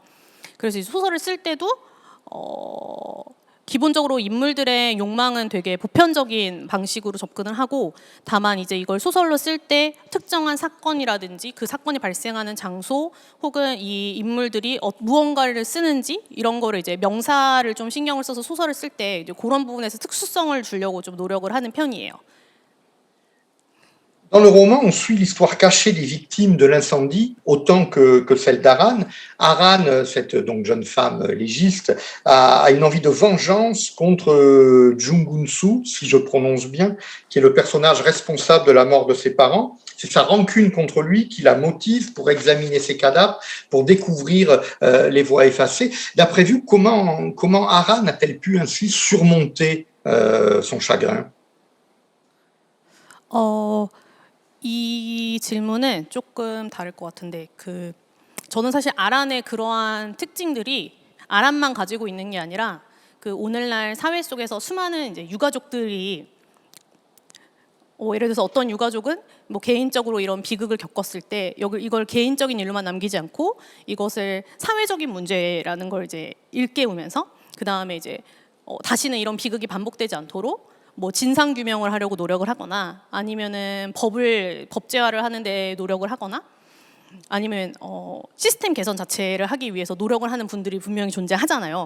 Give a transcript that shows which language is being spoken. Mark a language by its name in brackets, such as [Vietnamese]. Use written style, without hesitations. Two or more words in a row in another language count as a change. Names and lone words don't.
[Korean] 그래서 이 소설을 쓸 때도 기본적으로 인물들의 욕망은 되게 보편적인 방식으로 접근을 하고, 다만 이제 이걸 소설로 쓸 때 특정한 사건이라든지 그 사건이 발생하는 장소 혹은 이 인물들이 무언가를 쓰는지 이런 거를 이제 명사를 좀 신경을 써서 소설을 쓸 때 이제 그런 부분에서 특수성을 주려고 좀 노력을 하는 편이에요. [French] Dans le roman, on suit l'histoire cachée des victimes de l'incendie autant que celle d'Aran. Aran, cette donc jeune femme légiste, a une envie de vengeance contre Jungunsu, si je prononce bien, qui est le personnage responsable de la mort de ses parents. C'est sa rancune contre lui qui la motive pour examiner ses cadavres, pour découvrir les voies effacées. D'après vous, comment Aran a-t-elle pu ainsi surmonter son chagrin? [Korean] 이 질문은 조금 다를 것 같은데, 저는 사실 아란의 그러한 특징들이 아란만 가지고 있는 게 아니라 그 오늘날 사회 속에서 수많은 이제 유가족들이 예를 들어서 어떤 유가족은 뭐 개인적으로 이런 비극을 겪었을 때 이걸 개인적인 일로만 남기지 않고 이것을 사회적인 문제라는 걸 이제 일깨우면서 그 다음에 이제 다시는 이런 비극이 반복되지 않도록 뭐 진상 규명을 하려고 노력을 하거나 아니면은 법제화를 하는데 노력을 하거나 아니면 시스템 개선 자체를 하기 위해서 노력을 하는 분들이 분명히 존재하잖아요.